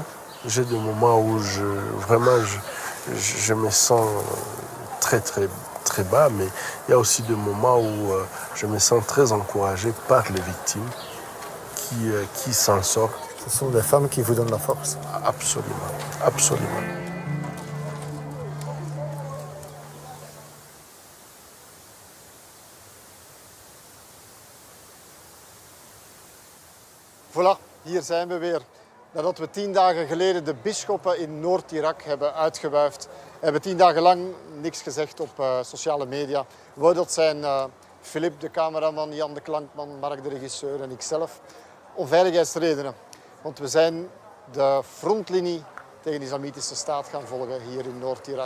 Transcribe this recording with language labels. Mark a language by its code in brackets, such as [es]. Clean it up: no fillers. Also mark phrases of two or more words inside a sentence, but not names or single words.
[fr] J'ai des moments où je me sens très, très, très bas, mais il y a aussi des moments où je me sens très encouragé par les victimes qui s'en sortent. Ce sont des femmes qui vous donnent la force. Absolument, absolument. Voilà, [nl] hier zijn we weer. Nadat we 10 dagen geleden de bisschoppen in Noord-Irak hebben uitgewuifd, hebben 10 dagen lang niks gezegd op sociale media. Wou dat zijn Philip, de cameraman, Jan de klankman, Mark, de regisseur en ikzelf. Om veiligheidsredenen. Want we zijn de frontlinie tegen de islamitische staat gaan volgen hier in Noord-Irak.